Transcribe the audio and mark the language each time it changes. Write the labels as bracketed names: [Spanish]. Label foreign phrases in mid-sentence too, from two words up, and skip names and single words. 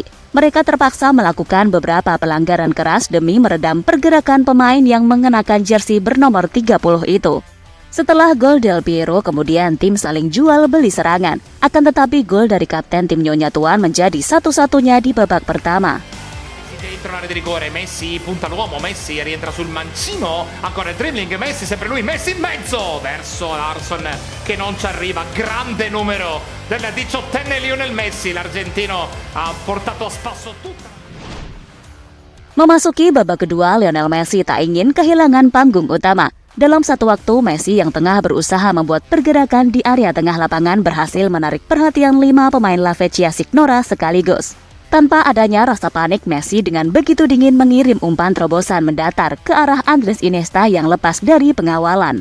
[Indonesian] Mereka terpaksa melakukan beberapa pelanggaran keras demi meredam pergerakan pemain yang mengenakan jersey bernomor 30 itu. Setelah gol Del Piero, kemudian tim saling jual beli serangan. Akan tetapi gol dari kapten tim Nyonya Tuan menjadi satu-satunya di babak pertama. [Italian] Dentro l'area di rigore, Messi punta l'uomo, Messi rientra sul mancino, ancora il dribbling, Messi sempre lui, Messi in mezzo verso Larsson che non ci arriva, grande numero del 18enne Lionel Messi, l'argentino ha portato a spasso tutta. [Indonesian] Memasuki babak kedua, Lionel Messi tak ingin kehilangan panggung utama. Dalam satu waktu, Messi yang tengah berusaha membuat pergerakan di area tengah lapangan berhasil menarik perhatian 5 pemain La Vecchia Signora sekaligus. Tanpa adanya rasa panik, Messi dengan begitu dingin mengirim umpan terobosan mendatar ke arah Andres Iniesta yang lepas dari pengawalan.